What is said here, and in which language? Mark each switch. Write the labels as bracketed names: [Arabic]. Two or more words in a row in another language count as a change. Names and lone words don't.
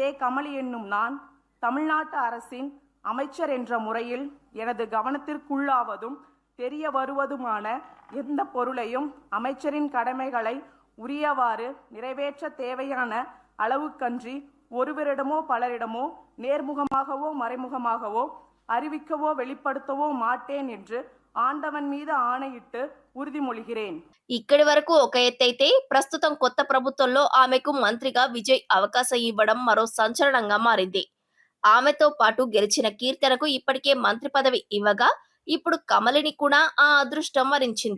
[Tamil] கமலி என்னும் நான் தமிழ்நாட்டு அரசின் அமைச்சர் என்ற முறையில் எனது கவனத்திற்குள்ளாவதும் தெரிய வருவதுமான எந்த பொருளையும் அமைச்சரின் கடமைகளை உரியவாறு நிறைவேற்ற தேவையான அளவுக்கன்றி ஒருவரிடமோ பலரிடமோ நேர்முகமாகவோ மறைமுகமாகவோ அறிவிக்கவோ வெளிப்படுத்தவோ மாட்டேன் என்று ஆண்டவன் மீது ஆணையிட்டு உறுதிமொழிகிறேன். [Telugu] ఇక్కడి వరకు ఒక ఎత్తైతే ప్రస్తుతం కొత్త ప్రభుత్వంలో ఆమెకు మంత్రిగా విజయ్ అవకాశం ఇవ్వడం మరో సంచలనంగా మారింది. ఆమెతో పాటు గెలిచిన కీర్తనకు ఇప్పటికే మంత్రి పదవి ఇవ్వగా ఇప్పుడు కమలిని కూడా ఆ అదృష్టం వరించింది.